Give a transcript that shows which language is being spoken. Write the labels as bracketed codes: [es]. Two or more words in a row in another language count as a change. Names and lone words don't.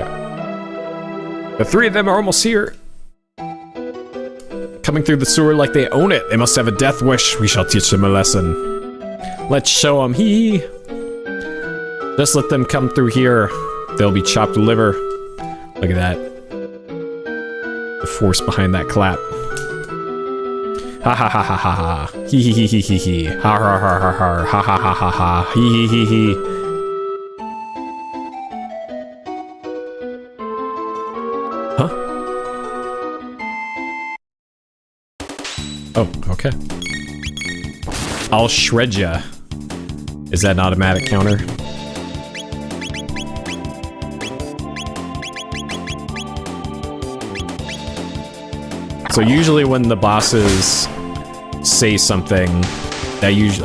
[en] The three of them are almost here. Coming through the sewer like they own it. They must have a death wish. We shall teach them a lesson. Let's show them. Hee hee. Just let them come through here. They'll be chopped liver. Look at that. The force behind that clap. Ha ha ha ha ha ha. Hee hee hee hee hee hee. Ha ha ha ha ha. Ha ha ha ha ha. Hee hee hee hee. Huh? Oh, okay. I'll shred ya. Is that an automatic counter? So usually when the bosses say something, that usually...